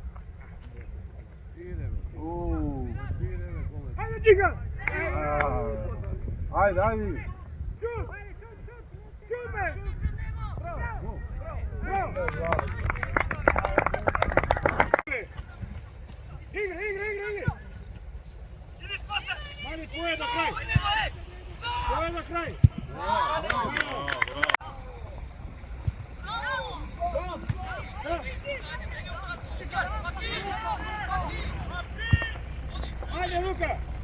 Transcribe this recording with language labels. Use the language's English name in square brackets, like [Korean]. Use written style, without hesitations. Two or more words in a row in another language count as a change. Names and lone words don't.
[Macedonian] Ајде, Ајде, чиха! ајде. Шут! Шут, бе! Браво! Igra. Mani, tvoje do kraj. Tvoje do kraj. Ajde, Luka.